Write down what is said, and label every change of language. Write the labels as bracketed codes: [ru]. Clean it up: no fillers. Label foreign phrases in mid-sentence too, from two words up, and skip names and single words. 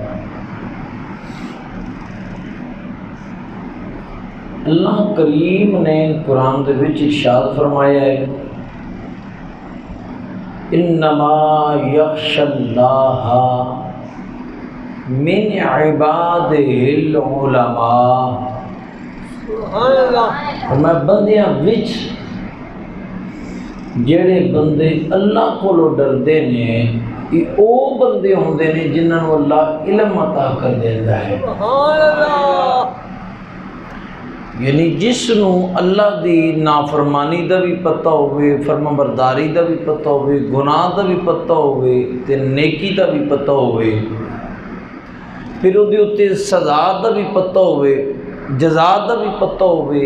[pa] اللہ کریم نے قرآن دے وچ ارشاد فرمایا ہے [ar] انما یخشی اللہ من عبادہ العلماء۔ [pa] میں بندیاں وچ جڑے بندے اللہ کولوں ڈردے نے یہ او بندے ہوندے نے جنہاں نوں اللہ علم عطا کر دیندا ہے۔ یعنی جس نوں اللہ دی نافرمانی دا بھی پتہ ہوئے، فرمانبرداری دا بھی پتہ ہوئے، گناہ دا بھی پتہ ہوئے تے نیکی دا بھی پتہ ہوئے، پھر وہ اتے سزا دا بھی پتہ ہوئے، جزا دا بھی پتہ ہوئے۔